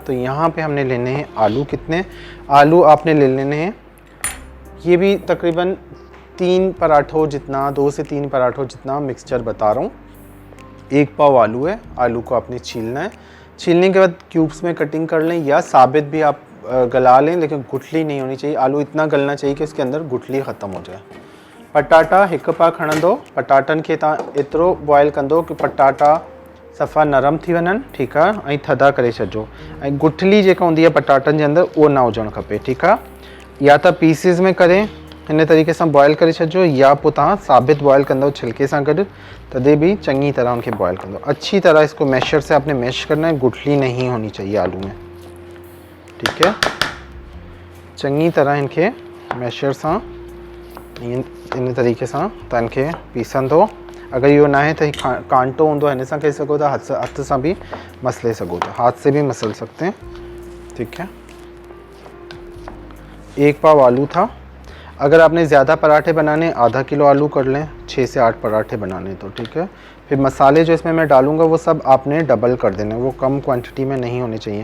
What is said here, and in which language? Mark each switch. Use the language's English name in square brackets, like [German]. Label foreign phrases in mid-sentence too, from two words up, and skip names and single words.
[Hindi] तो यहाँ पे हमने लेने हैं आलू, कितने आलू आपने ले लेने हैं, ये भी तकरीबन 3 पराठों जितना, 2 से 3 पराठों जितना मिक्सचर बता रहा हूँ। 1 पाव आलू है, आलू को आपने छीलना है, छीलने के बाद क्यूब्स में कटिंग कर लें या साबित भी आप गला लें, लेकिन गुठली नहीं होनी चाहिए। आलू इतना गलना चाहिए कि उसके अंदर गुठली ख़त्म हो जाए। [Sindhi] पटाटा 1 पा खणंदो, पटाटनि खे तव्हां एतिरो बॉयल कंदो कि पटाटा सफ़ा नरम थी वञनि, ठीकु आहे, ऐं थधा करे छॾिजो, ऐं गुठली जेका हूंदी आहे पटाटनि जे अंदरि उहो न हुजणु खपे, ठीकु आहे। या त पीसिस में करे हिन तरीक़े सां बॉयल करे छॾिजो, या पोइ तव्हां साबित बॉयल कंदो छिलके सां गॾु, तॾहिं भी चंगी तरह उनके बॉयल कंदो। [Hindi] अच्छी तरह इसको मैशर से आपने मैश करना है, गुठली नहीं होनी चाहिए आलू में, ठीक है। [Sindhi] चंगी तरह इनके मैशर सां इन तरीक़े सां तव्हां इनखे पीसंदो। अगर इहो ना है तो कांटो होंदो हिन सां करे सघो था, हथ सां भी मसले सघो था, [Hindi] हाथ से भी मसल सकते हैं, ठीक है। 1 पाव आलू था। अगर आपने ज़्यादा पराठे बनाने आधा किलो आलू कर लें, 6 से 8 पराठे बनाने तो, ठीक है। फिर मसाले जो इसमें मैं डालूँगा वो सब आपने डबल कर देने, वो कम क्वांटिटी में नहीं होने चाहिए।